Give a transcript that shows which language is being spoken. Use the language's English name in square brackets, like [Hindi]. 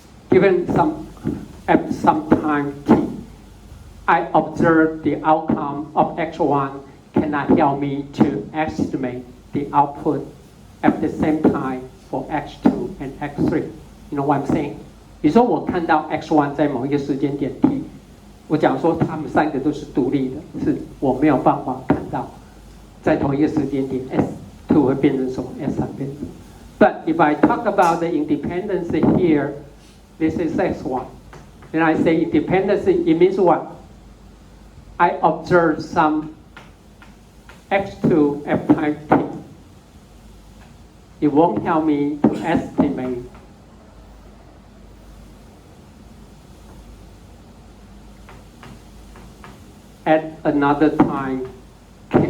[English] Given at some time t, I observe the outcome of x1 cannot help me to estimate the output at the same time for x2 and x3. You know what I'm saying? [Chinese] 比如说我看到 x1 在某一个时间点 t， 我讲说它们三个都是独立的，是我没有办法看到在同一个时间点 s2 会变成什么 s3 变成什么。 [English] But if I talk about the independence here, this is x1. And I say independence, it means what? I observe some x2 at time t. It won't help me to estimate at another time k.